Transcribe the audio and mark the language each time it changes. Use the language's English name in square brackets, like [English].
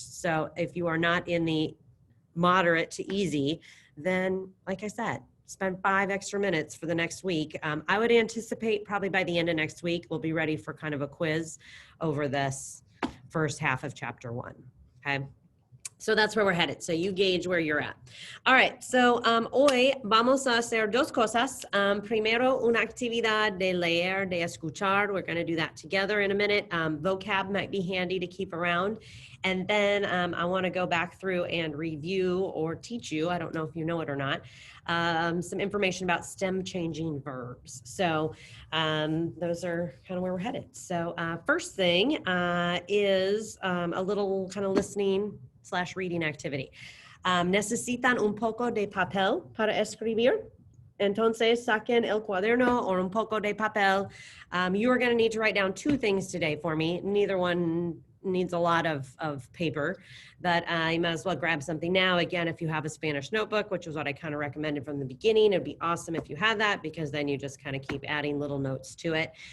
[English] So if you are not in the moderate to easy, then like I said, spend 5 extra minutes for the next week. I would anticipate probably by the end of next week, we'll be ready for kind of a quiz over this first half of chapter 1, okay? So that's where we're headed. So you gauge where you're at. All right, so [Spanish] hoy vamos a hacer 2 cosas. Primero, una actividad de leer, de escuchar. [English] We're gonna do that together in a minute. Vocab might be handy to keep around. And then I wanna go back through and review or teach you, I don't know if you know it or not, some information about stem changing verbs. So those are kind of where we're headed. So first thing is a little kind of listening/reading activity. [Spanish] ¿Necesitan un poco de papel para escribir? Entonces, saquen el cuaderno [English] or [Spanish] un poco de papel. [English] You are going to need to write down 2 things today for me. Neither one needs a lot of paper, but you might as well grab something now. Again, if you have a Spanish notebook, which is what I kind of recommended from the beginning, it'd be awesome if you had that, because then you just kind of keep adding little notes to it.